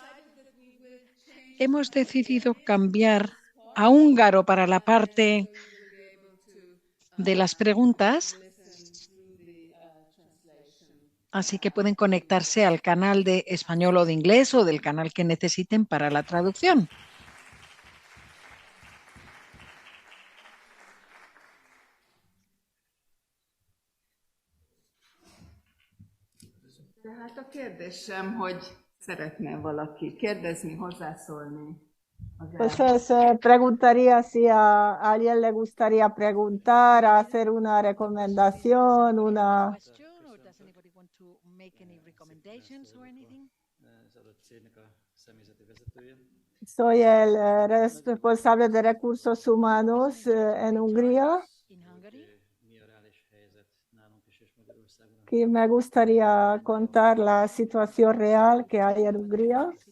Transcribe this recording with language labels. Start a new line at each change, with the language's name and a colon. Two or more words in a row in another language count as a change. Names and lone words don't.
Spanish: Hemos decidido cambiar a húngaro para la parte de las preguntas, así que pueden conectarse al canal de español o de inglés o del canal que necesiten para la traducción.
Hungarian: Tehát a kérdésem, hogy szeretne valaki kérdezni, hozzászólni.
Spanish: Entonces, preguntaría si a alguien le gustaría preguntar, hacer una recomendación, una... Soy el responsable de recursos humanos en Hungría y me gustaría contar la situación real que hay en Hungría.